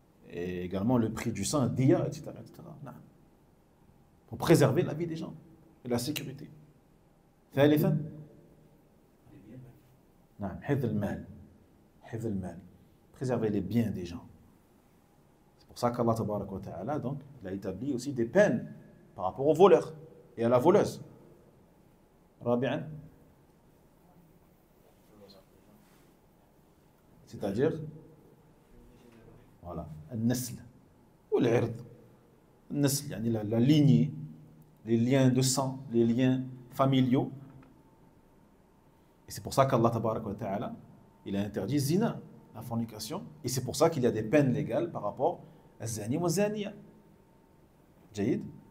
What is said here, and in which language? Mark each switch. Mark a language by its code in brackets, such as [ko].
[fr] Et également le prix du sang, diya, etc. Pour préserver la vie des gens et la sécurité. [ar] ثالثا نعم حفظ المال, [fr] préserver les biens des gens. C'est pour ça qu'Allah tabaraka wa ta'ala, donc, il a établi aussi des peines par rapport aux voleurs et à la voleuse. [ar] رابعا, [fr] c'est-à-dire voilà, [ar] النسل والعرض. النسل يعني [fr] la lignée, les liens de sang, les liens familiaux. Et c'est pour ça qu'Allah tabaraka wa ta'ala, il a interdit zina, la fornication, et c'est pour ça qu'il y a des peines légales par rapport à zani wa zaniya. جيد.